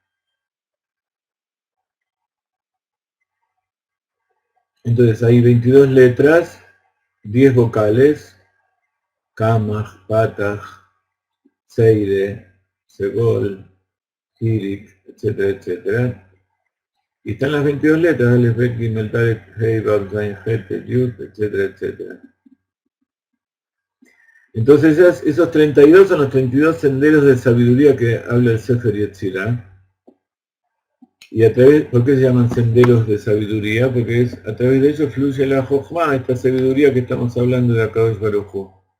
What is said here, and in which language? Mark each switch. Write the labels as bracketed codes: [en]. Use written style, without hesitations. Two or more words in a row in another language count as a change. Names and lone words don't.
[es] Entonces hay 22 letras, 10 vocales, [he] קמץ, פתח, צירה, סגול, חיריק, [es] etcétera, etcétera. Y están las 22 letras, [he] אלף, בית, גימל, דלת, הא, וו, זין, חית, יוד, [es] etcétera, etcétera. Entonces esos 32 son los 32 senderos de sabiduría que habla el Sefer Yetzirah. Y a través, ¿por qué se llaman senderos de sabiduría? Porque a través de ellos fluye la Jochma, esta sabiduría que estamos hablando de [he] הקדוש ברוך הוא.